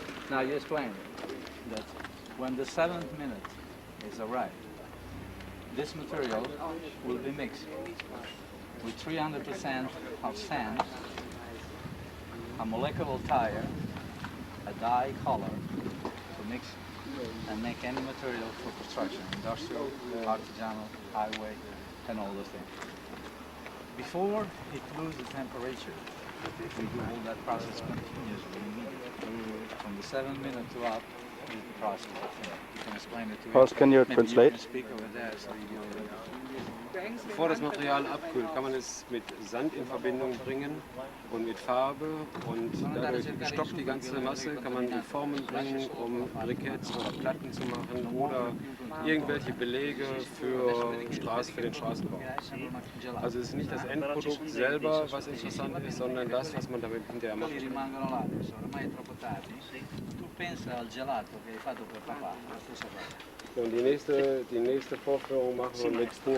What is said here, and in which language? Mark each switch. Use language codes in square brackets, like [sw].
[en] Now you explain that when the 7th minute is arrived, this material will be mixed with 300% of sand, a molecular tire, a dye color to mix and make any material for construction, industrial, artisanal, highway, and all those things. Before it loses the temperature, we do all that process continuously, immediately. From the 7 minute to up is the process. You can explain it to Horst, him. can you Maybe translate? You can speak over there so you [de] Bevor das Material abkühlt, kann man es mit Sand in Verbindung bringen und mit Farbe und dadurch gestockt die ganze Masse, kann man die Formen bringen, um Briketts oder Platten zu machen oder irgendwelche Belege für den Straßenbau. Also es ist nicht das Endprodukt selber, was interessant ist, sondern das, was man damit hinterher macht. [it] quelli rimangono là, adesso ormai è troppo tardi. Tu pensa al gelato che hai fatto per papà, la stessa cosa. [de] Und die nächste Vorführung machen wir mit purer